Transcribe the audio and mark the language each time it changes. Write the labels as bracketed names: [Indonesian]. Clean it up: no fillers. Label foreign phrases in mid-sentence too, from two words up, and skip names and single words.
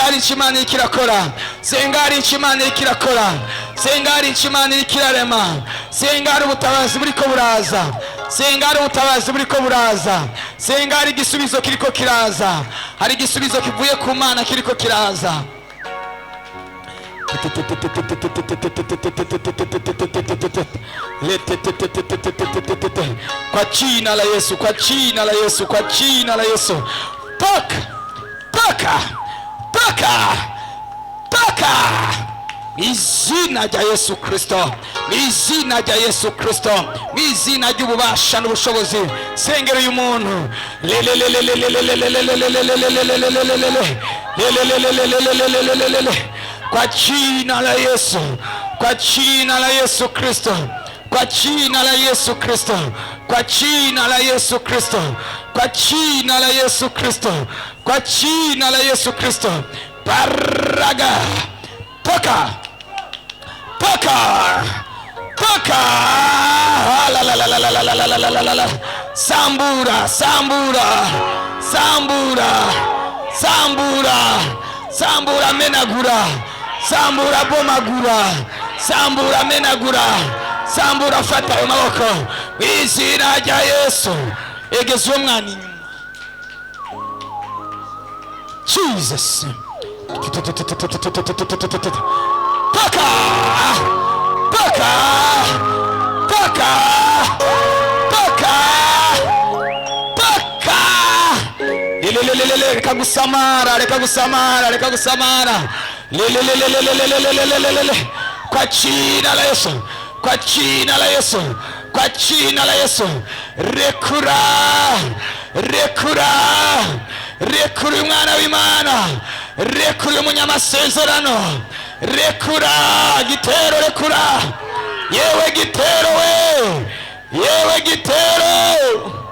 [Rundi] Hari Imana ikirakora, senga, hari Imana ikirakora, senga, hari Imana ikirarema, senga, hari ubutabazi buriko buraza, senga, hari ubutabazi buriko buraza, senga, hari igisubizo kiriko kiraza, hari igisubizo kivuye ku Mana kiriko kiraza. [Swahili] Kwa jina la Yesu, kwa jina la Yesu, kwa jina la Yesu. Toka, toka, toka, toka. [Rundi] Izina rya Yesu Kristo, izina rya Yesu Kristo, izina ry'ububasha n'ubushobozi. Sengera uyu muntu. [Swahili] Kwa jina la Yesu, kwa jina la Yesu Kristo, kwa jina la Yesu Kristo, kwa jina la Yesu Kristo, kwa jina la Yesu Kristo, kwa jina la Yesu Kristo. Paraga, toka, toka, toka. La la la la la la la la la la la. [Rundi] Sambura, sambura, sambura, sambura, sambura menagura, sambura bomagura, sambura menagura, sambura fata ayo maboko izina rya Yesu. Egeza uwo mwana inyuma. Jesus. [Swahili] Toka, toka, toka, toka, toka. [Rundi] Reka gusamara, reka gusamara, reka gusamara. [Swahili] Kwa jina la Yesu, kwa jina la Yesu, kwa jina la Yesu. [Rundi] Rekura, rekura, rekura umwana w'Imana, rekura umunyamasezerano, rekura gitero, rekura. Yewe gitero we, yewe gitero.